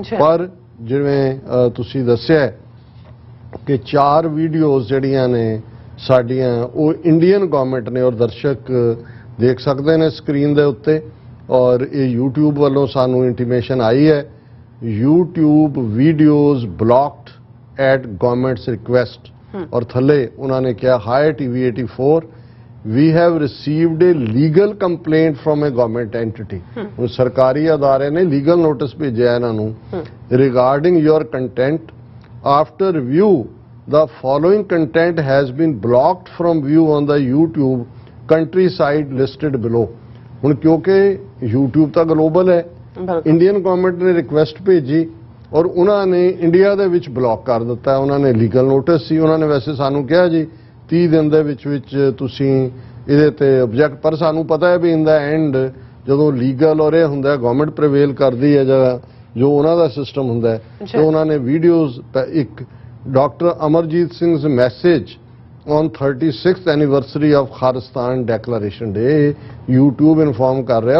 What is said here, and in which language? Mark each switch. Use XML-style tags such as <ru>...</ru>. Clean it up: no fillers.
<pa>ਪਰ ਜਿਵੇਂ ਤੁਸੀਂ ਦੱਸਿਆ ਕਿ 4 ਵੀਡੀਓਜ਼ ਜਿਹੜੀਆਂ ਨੇ ਸਾਡੀਆਂ ਉਹ ਇੰਡੀਅਨ ਗਵਰਨਮੈਂਟ ਨੇ, ਔਰ ਦਰਸ਼ਕ ਦੇਖ ਸਕਦੇ ਨੇ ਸਕਰੀਨ ਦੇ ਉੱਤੇ, ਔਰ ਇਹ YouTube ਵੱਲੋਂ ਸਾਨੂੰ ਇੰਟੀਮੇਸ਼ਨ ਆਈ ਹੈ,</pa> <en>YouTube videos blocked at government's request.</en> <pa>ਔਰ ਥੱਲੇ ਉਹਨਾਂ ਨੇ ਕਿਹਾ,</pa> <en>Hi TV 84 we have received a legal complaint from a government entity।</en> <pa>ਹੁਣ ਸਰਕਾਰੀ ਅਦਾਰੇ ਨੇ ਲੀਗਲ ਨੋਟਿਸ ਭੇਜਿਆ ਇਹਨਾਂ ਨੂੰ,</pa> <en>regarding your content after review the following content has been blocked from view on the YouTube country site listed below।</en> <pa>ਹੁਣ ਕਿਉਂਕਿ YouTube ਤਾਂ ਗਲੋਬਲ ਹੈ, ਇੰਡੀਅਨ ਗਵਰਨਮੈਂਟ ਨੇ ਰਿਕੁਐਸਟ ਭੇਜੀ ਔਰ ਉਹਨਾਂ ਨੇ ਇੰਡੀਆ ਦੇ ਵਿੱਚ ਬਲੌਕ ਕਰ ਦਿੱਤਾ। ਉਹਨਾਂ ਨੇ ਲੀਗਲ ਨੋਟਿਸ ਸੀ, ਉਹਨਾਂ ਨੇ ਵੈਸੇ ਸਾਨੂੰ ਕਿਹਾ ਜੀ 30 ਦਿਨ ਦੇ ਵਿੱਚ ਤੁਸੀਂ ਇਹਦੇ ਤੇ ਆਬਜੈਕਟ, ਪਰ ਸਾਨੂੰ ਪਤਾ ਹੈ ਵੀ ਇਨ ਦਾ ਐਂਡ ਜਦੋਂ ਲੀਗਲ ਔਰ ਇਹ ਹੁੰਦਾ ਗਵਰਨਮੈਂਟ ਪ੍ਰੀਵੇਲ ਕਰਦੀ ਹੈ ਜਾਂ ਜੋ ਉਹਨਾਂ ਦਾ ਸਿਸਟਮ ਹੁੰਦਾ ਹੈ, ਤੇ ਉਹਨਾਂ ਨੇ ਵੀਡੀਓਜ਼, ਇੱਕ doctor Amarjit ਸਿੰਘ's</pa> <en>message on 36th anniversary of Khalistan declaration day</en> <pa>YouTube inform ਕਰ ਰਿਹਾ।</pa>